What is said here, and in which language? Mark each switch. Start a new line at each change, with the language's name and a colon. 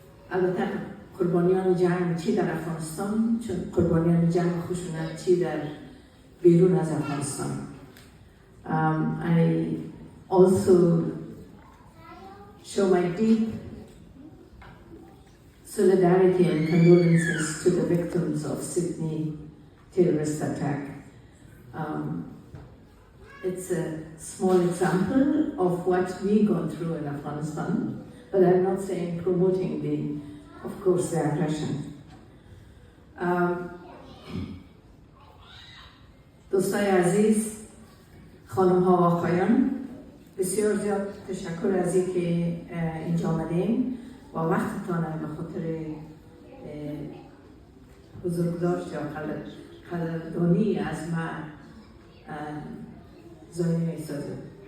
Persian: البته قربانیان جنگ چی در افغانستان، چون قربانیان جنگ خشونت چی در بیرون از افغانستان.
English: I also show my deep solidarity and condolences to the victims of Sydney terrorist attack. It's a small example of what we go through in Afghanistan, but I'm not saying promoting of course, the aggression.
Persian: دوستای عزیز، خانم ها و آقایان، بسیار زیاد تشکر از اینکه اینجا آمدیم و وقتتان به خاطر بزرگداشت یا قدردانی از ما ضایع می‌سازم.